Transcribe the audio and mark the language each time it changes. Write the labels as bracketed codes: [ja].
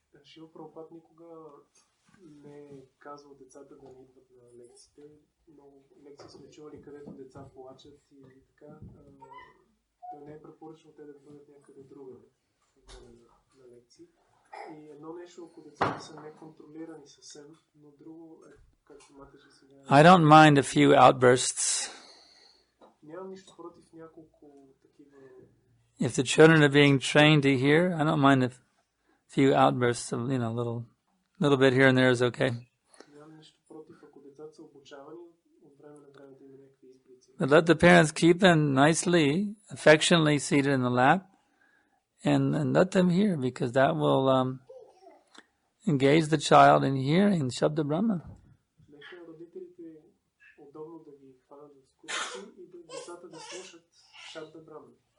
[bg] Шил Прабхупад никога не е казвал децата да не идват на лекциите. Много лекции сме чували, където деца плачат и така. Той не е препоръчал те да бъдат някъде другаде на лекции. И едно нещо, ако децата са неконтролирани съвсем, но друго е, както матеше сега. [en] I don't mind a few outbursts. [bg] Нямам нищо против няколко такива. [en] If the children are being trained to hear, I don't mind a few outbursts of, little bit here and there is okay. [bg] Нямам нищо против, ако децата са обучавани, от време на време да има някакви изблици. [en] But let the parents keep them nicely, affectionately seated in the lap, and let them hear, because that will engage the child in hearing Shabda Brahma. [bg] Нека родителите удобно да ги хванат в скута и децата да слушат Шабда Брахма.